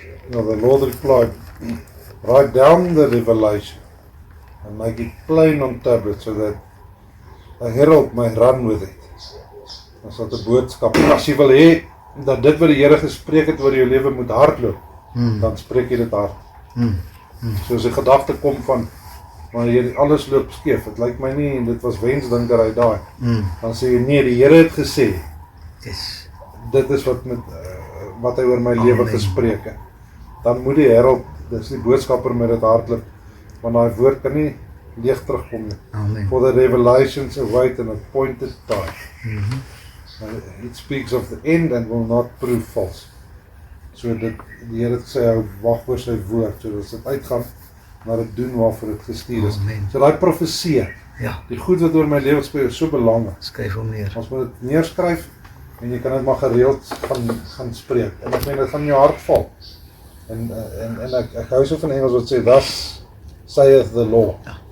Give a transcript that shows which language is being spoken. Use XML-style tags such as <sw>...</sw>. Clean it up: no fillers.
<en>Now the Lord replied, write down the revelation and make it plain on tablets so that a herald may run with it.</en> <af>As dat 'n boodskap. As jy wil hê dat dit wat die Here gespreek het oor jou lewe moet hardloop, dan spreek jy dit hard. Soos 'n gedagte kom van, maar hier alles loop skeef. Dit lyk my nie en dit was wensdinkerry daai. Dan sê jy nee, die Here het gesê.</af> <en>Yes.</en> <af>Dit is wat hy oor my lewe gespreek het. Dan moet die herald, dis die boodskapper met dit hardloop, want daai woord kan nie leeg terugkom nie. Amen.</af> <en>For the revelations await an appointed time. It speaks of the end and will not prove false.</en> <af>So die Here het gesê, hou wag vir sy woord, so as dit uitgaan, maar dit doen waarvoor dit gestuur is. Amen. So daai profesie, Ja, die goed wat oor my lewe speel is so belangrik. skryf hom neer. Ons moet dit neerskryf en jy kan dit maar gereeld gaan spreek. En ek meen dit gaan in jou hart val. En ek hou so van Engels wat sê,</af> <en>thus saith the Lord.</en>